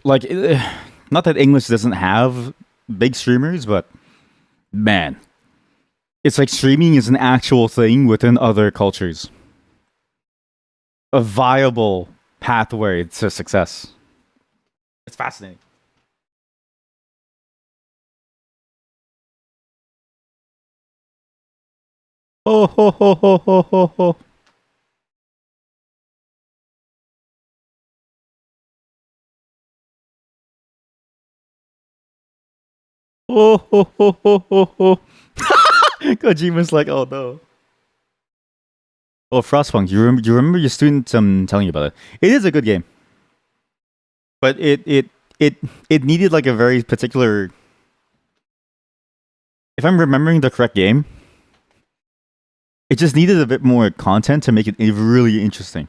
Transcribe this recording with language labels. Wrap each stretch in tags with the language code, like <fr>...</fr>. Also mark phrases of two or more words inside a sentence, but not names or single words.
<en>Like, not that English doesn't have big streamers, but man, it's like streaming is an actual thing within other cultures, a viable pathway to success. It's fascinating. Oh ho ho ho ho ho ho. Oh ho ho ho ho ho. Kojima's like, oh no. Oh, Frostpunk. You remember your student telling you about it? It is a good game, but it needed like a very particular. If I'm remembering the correct game, it just needed a bit more content to make it really interesting.</en>